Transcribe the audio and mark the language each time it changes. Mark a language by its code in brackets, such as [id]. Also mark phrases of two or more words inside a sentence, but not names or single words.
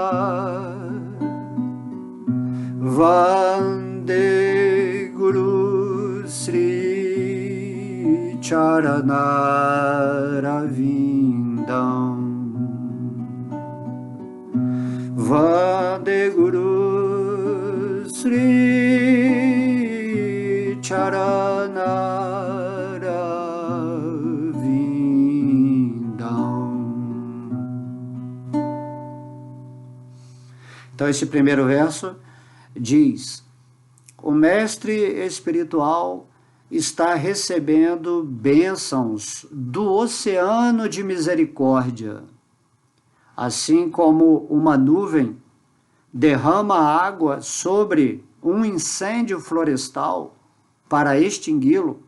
[sa] वन्दे गुरु श्री चरणारविन्दम् वन्दे गुरु श्री चरणारविन्दम्. [pt] Então esse primeiro verso diz: o mestre espiritual está recebendo bênçãos do oceano de misericórdia, assim como uma nuvem derrama água sobre um incêndio florestal para extingui-lo.